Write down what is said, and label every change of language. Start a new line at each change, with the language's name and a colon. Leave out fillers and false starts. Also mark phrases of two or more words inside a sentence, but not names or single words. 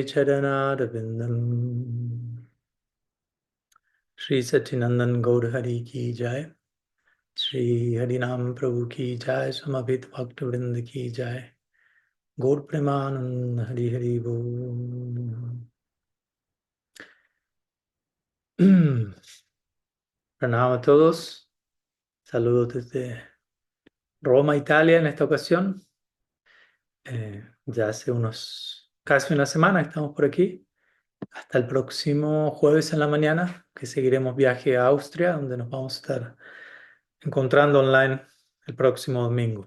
Sanskrit: Charanarvindam Shri Satchinandan Gaur Hari Ki Jai Shri Harinam Prabhu Ki Jai Samabhit Bhakta Vrinda Ki Jai Gaur Premanand Hari Hari Bol Pranam
Spanish: a todos, saludos desde Roma, Italia en esta ocasión. Ya hace casi una semana que estamos por aquí, hasta el próximo jueves en la mañana, que seguiremos viaje a Austria, donde nos vamos a estar encontrando online el próximo domingo.